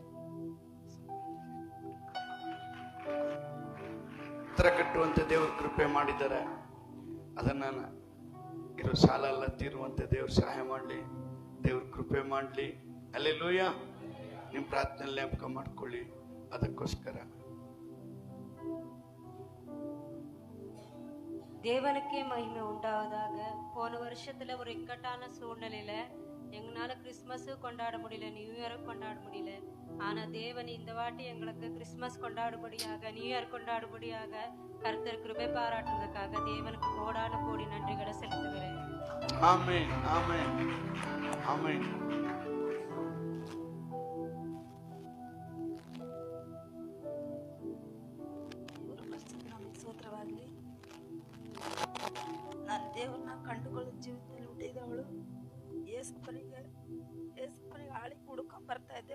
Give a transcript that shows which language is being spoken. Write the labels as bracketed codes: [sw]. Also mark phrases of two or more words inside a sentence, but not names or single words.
[kn] ಹತ್ರ ಕಟ್ಟುವಂತೆ ದೇವ್ರ ಕೃಪೆ ಮಾಡಿದ್ದಾರೆ. ಅದನ್ನ ಇರೋ ಸಾಲ ಎಲ್ಲ ತೀರುವಂತೆ ದೇವ್ರ ಸಹಾಯ ಮಾಡಲಿ, ದೇವ್ರ ಕೃಪೆ ಮಾಡಲಿ. ಹಲ್ಲೆಲೂಯಾ. ನಿಮ್ಮ ಪ್ರಾರ್ಥನೆ ಜ್ಞಾಪಕ ಮಾಡ್ಕೊಳ್ಳಿ. ಅದಕ್ಕೋಸ್ಕರ [ta] தேவனுக்கே மகிமை உண்டாவதாக. போன வருஷத்துல ஒரு இக்கட்டான சூழ்நிலையில எங்களால கிறிஸ்மஸ் கொண்டாட முடியல, [en] new year [ta] கொண்டாட முடியல. ஆனா தேவன் இந்த வாட்டி எங்களுக்கு கிறிஸ்மஸ் கொண்டாடும்படியாக, [en] new year [ta] கொண்டாடும்படியாக கர்த்தர் கிருபை பாராட்டுவதற்காக தேவனுக்கு கோடான கோடி நன்றிகளை செலுத்துகிறேன். ஆமென், ஆமென், ஆமென். [kn] ಸ್ತೋತ್ರವಾಗಲಿ. ನಾನು ದೇವ್ರನ್ನ ಕಂಡುಕೊಳ್ಳೋ ಜೀವಿತದಲ್ಲಿ ಹುಟ್ಟಿದವಳು. ಏಸಪ್ಪನಿಗೆ ಆಳಿ ಹುಡ್ಕೊಂಡ್ ಬರ್ತಾ ಇದ್ದೆ.